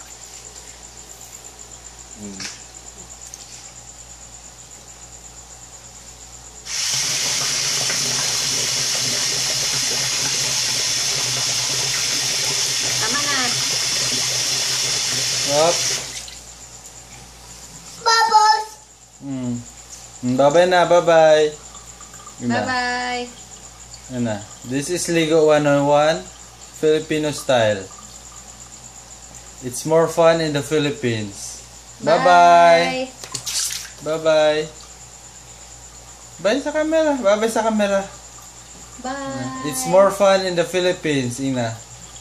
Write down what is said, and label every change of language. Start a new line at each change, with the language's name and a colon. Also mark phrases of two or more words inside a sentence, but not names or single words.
Filipino: Tama na.
English: Up. Bubbles. Bye-bye na, bye-bye. Bye-bye.
Filipino: Yun na.
English: This is Lego 101 Filipino style. It's more fun in the Philippines. Bye-bye. Bye-bye. Bye sa camera. Bye-bye sa camera. Bye. It's more fun in the Philippines, Ina.